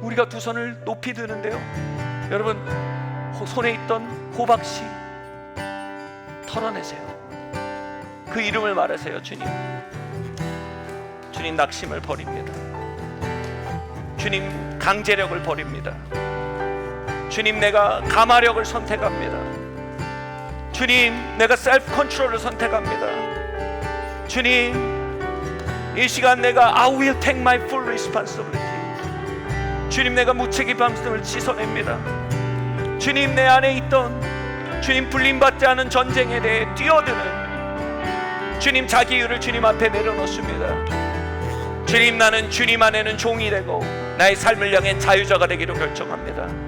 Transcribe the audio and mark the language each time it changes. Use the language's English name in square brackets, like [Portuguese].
[Korean] 우리가 두 손을 높이 드는데요, 여러분, 손에 있던 호박씨 털어내세요. 그 이름을 말하세요. 주님, 주님, 낙심을 버립니다. 주님, 강제력을 버립니다. 주님, 내가 감화력을 선택합니다. 주님, 내가 셀프 컨트롤을 선택합니다. 주님, 이 시간 내가 [English] I will take my full responsibility. [Korean] 주님, 내가 무책임함을 씻어냅니다. 주님, 내 안에 있던 주님 불림받지 않은 전쟁에 대해 뛰어드는 주님 자기유를 주님 앞에 내려놓습니다. 주님, 나는 주님 안에는 종이 되고 나의 삶을 향해 자유자가 되기로 결정합니다.